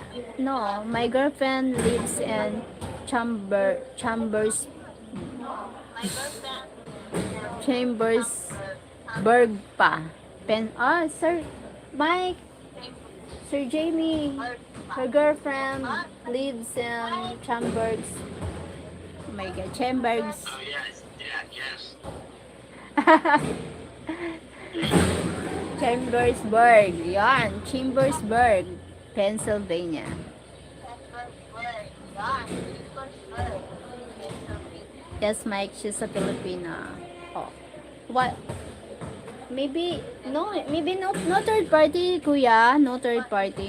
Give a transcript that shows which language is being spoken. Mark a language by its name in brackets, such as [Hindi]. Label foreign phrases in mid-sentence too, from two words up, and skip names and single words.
[English] No, my girlfriend lives in Chambersburg pa. Sir Mike, Sir Jamie, her girlfriend lives in Chambersburg. Oh my God, Chambers. Oh, yes. Yeah, yes. Chambersburg. Yan, Chambersburg, Pennsylvania. Yes, Mike, she's a Filipina. Oh. What? Maybe no third party, kuya. No third party.